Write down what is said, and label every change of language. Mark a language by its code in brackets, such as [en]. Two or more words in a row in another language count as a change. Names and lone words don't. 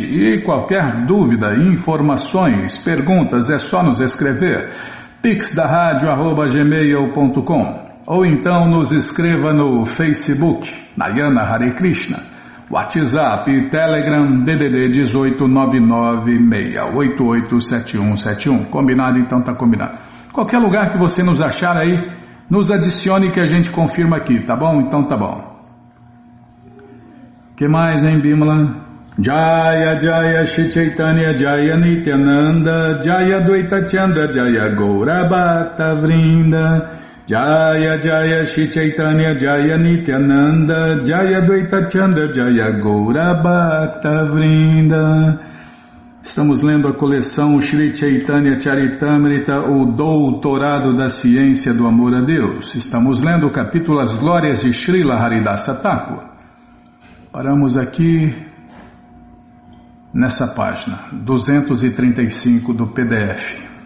[pt] E qualquer dúvida, informações, perguntas, é só nos escrever pixdaradio@gmail.com ou então nos escreva no Facebook Narayana Hare Krishna, WhatsApp e Telegram DDD 18996887171. Combinado? Então tá combinado. Qualquer lugar que você nos achar aí, nos adicione que a gente confirma aqui, tá bom? Então tá bom. Que mais, hein, Bimala? [sa] जय जय श्री चैतन्य जय नित्यानन्द जय अद्वैत चन्द्र जय गौर भक्त वृन्द जय जय श्री चैतन्य जय नित्यानन्द जय अद्वैत चन्द्र जय गौर भक्त वृन्द. [pt] Estamos lendo a coleção Shri Chaitanya Charitamrita, o Doutorado da Ciência do Amor a Deus. Estamos lendo o capítulo As Glórias de Srila Haridasa Thakur. Paramos aqui nessa página 235 do PDF.